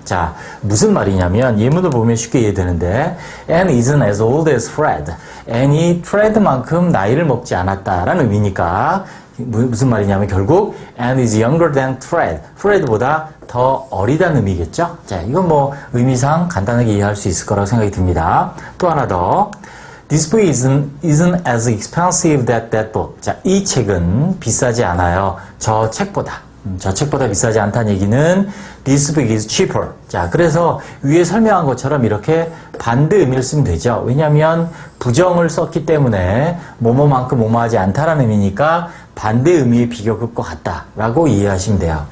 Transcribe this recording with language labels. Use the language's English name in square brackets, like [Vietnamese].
[Korean] 자, 무슨 말이냐면 예문을 보면 쉽게 이해되는데 [English] Anne isn't as old as Fred. [Korean] Anne이 Fred만큼 나이를 먹지 않았다라는 의미니까 무슨 말이냐면 결국 [English] Anne is younger than Fred. [Korean] Fred보다 더 어리다는 의미겠죠. 자, 이건 뭐 의미상 간단하게 이해할 수 있을 거라고 생각이 듭니다. 또 하나 더. [English] This book isn't as expensive as that book. [Korean] 자, 이 책은 비싸지 않아요. 저 책보다. 저 책보다 비싸지 않다는 얘기는 [English] This book is cheaper. [Korean] 자, 그래서 위에 설명한 것처럼 이렇게 반대 의미를 쓰면 되죠. 왜냐하면 부정을 썼기 때문에 뭐뭐만큼 뭐뭐하지 않다라는 의미니까 반대 의미의 비교급과 같다라고 이해하시면 돼요.